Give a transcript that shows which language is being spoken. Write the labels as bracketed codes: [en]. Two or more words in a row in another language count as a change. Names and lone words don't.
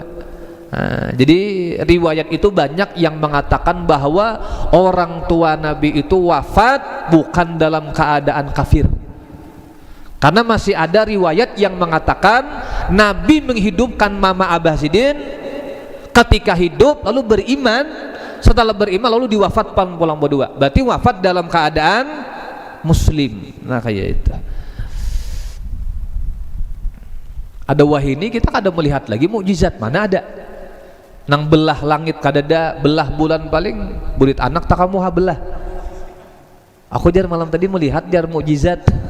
[id] Nah, jadi riwayat itu banyak yang mengatakan bahwa orang tua Nabi itu wafat bukan dalam keadaan kafir. Karena masih ada riwayat yang mengatakan Nabi menghidupkan Mama Abah Sidin ketika hidup, lalu beriman, setelah beriman lalu diwafatkan pulang berdua. Berarti wafat dalam keadaan muslim. Nah kayak itu. [bjn] Ada wahini kita kada melihat lagi mukjizat, mana ada? Nang belah langit kadada, belah bulan paling burit anak tak kamu belah. Aku jar malam tadi melihat jar mukjizat.